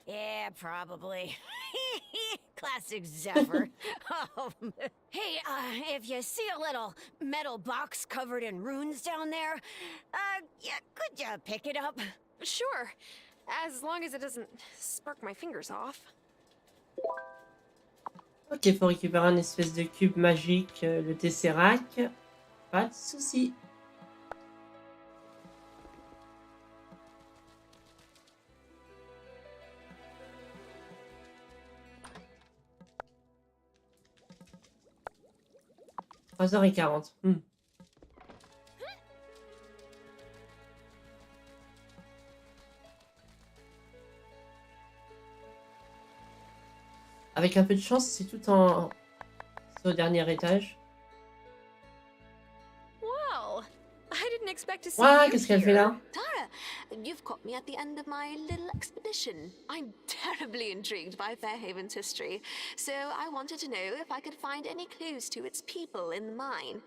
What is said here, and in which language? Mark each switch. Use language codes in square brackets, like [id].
[en] Yeah, probably. Classic Zephyr. Hey, if you see a little metal box covered in runes down there, yeah, could you pick it up? Sure. As long as it doesn't spark my fingers off. [fr] Ok, il faut récupérer un espèce de cube magique, le Tesseract. Pas de soucis. « 3h40. Avec un peu de chance, c'est tout en... C'est au dernier étage. [en] Well, I didn't expect to see [fr] Ouais, [en] you [fr] qu'est-ce qu'elle fait là? [en] Tara, you've caught me at the end of my little expedition. I'm terribly intrigued by Fairhaven's history, so I wanted to know if I could find any clues to its people in the mine.